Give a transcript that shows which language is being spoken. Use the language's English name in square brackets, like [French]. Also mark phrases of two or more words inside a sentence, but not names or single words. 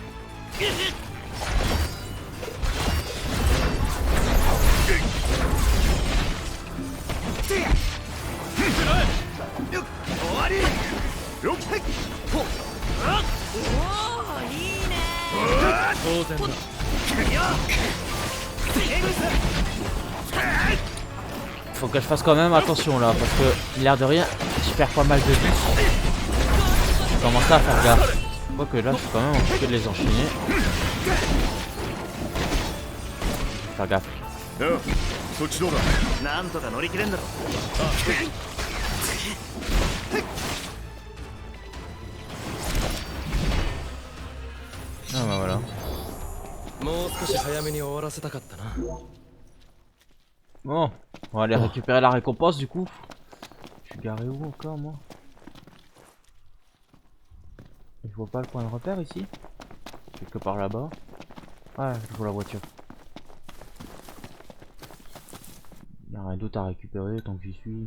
[Japanese] 終わり。よっ。おお、いいね。当然だ。 [French] Faut que je fasse quand même attention là, parce que l'air de rien, je perds pas mal de vie. Je commence à faire gaffe. Quoique là, je suis quand même occupé de les enchaîner. Faire gaffe. Ah bah voilà. [Japanese] もう少し早めに終わらせたかったな。 [French] Bon, on va aller récupérer la récompense du coup. Je suis garé où encore moi? Je vois pas le point de repère ici. Quelque part là-bas. Ouais, je vois la voiture. Y'a rien d'autre à récupérer tant que j'y suis.